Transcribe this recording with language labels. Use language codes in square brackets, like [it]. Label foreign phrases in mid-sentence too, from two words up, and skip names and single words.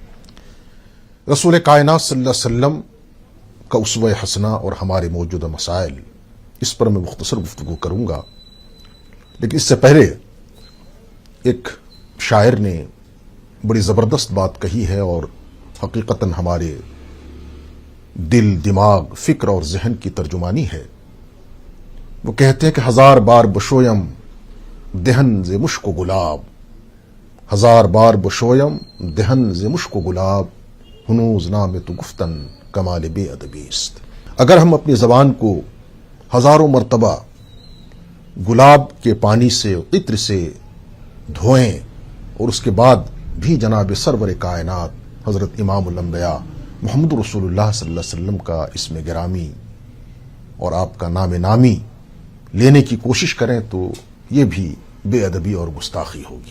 [ur] رسول کائنات [ar] صلی اللہ علیہ وسلم [ur] کا اسوہ حسنہ اور ہمارے موجودہ مسائل، اس پر میں مختصر گفتگو کروں گا، لیکن اس سے پہلے ایک شاعر نے بڑی زبردست بات کہی ہے اور حقیقتاً ہمارے دل، دماغ، فکر اور ذہن کی ترجمانی ہے۔ وہ کہتے ہیں کہ [fa] ہزار بار بشویم دہن ز مشک و گلاب، ہزار بار بشویم دہن ز مشک و گلاب، ہنوز نام تو گفتن کمال بے ادبی است۔ [ur] اگر ہم اپنی زبان کو ہزاروں مرتبہ گلاب کے پانی سے، عطر سے دھوئیں اور اس کے بعد بھی جناب سرور کائنات حضرت امام الانبیاء محمد رسول اللہ [ar] صلی اللہ علیہ وسلم [ur] کا اسم گرامی اور آپ کا نام نامی لینے کی کوشش کریں تو یہ بھی بے ادبی اور گستاخی ہوگی۔